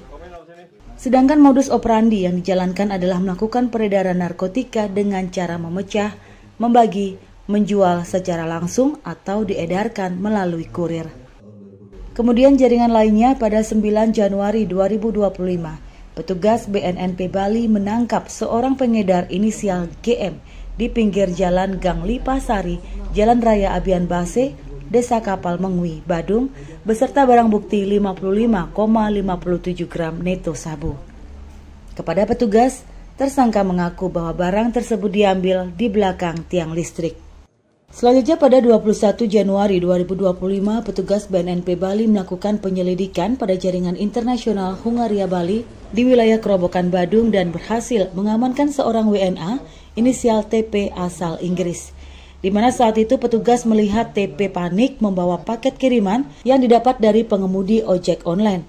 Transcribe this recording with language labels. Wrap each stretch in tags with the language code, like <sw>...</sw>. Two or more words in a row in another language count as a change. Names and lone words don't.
<id>Sedangkan modus operandi yang dijalankan adalah melakukan peredaran narkotika dengan cara memecah, membagi, menjual secara langsung atau diedarkan melalui kurir. Kemudian jaringan lainnya pada 9 Januari 2025, petugas BNNP Bali menangkap seorang pengedar inisial GM di pinggir jalan Gang Lipasari, Jalan Raya Abian Base, Desa Kapal Mengwi, Badung, beserta barang bukti 55,57 gram neto sabu. Kepada petugas, tersangka mengaku bahwa barang tersebut diambil di belakang tiang listrik. Selanjutnya pada 21 Januari 2025, petugas BNNP Bali melakukan penyelidikan pada jaringan internasional Hungaria Bali di wilayah Kerobokan Badung dan berhasil mengamankan seorang WNA inisial TP asal Inggris, di mana saat itu petugas melihat TP panik membawa paket kiriman yang didapat dari pengemudi ojek online.</id>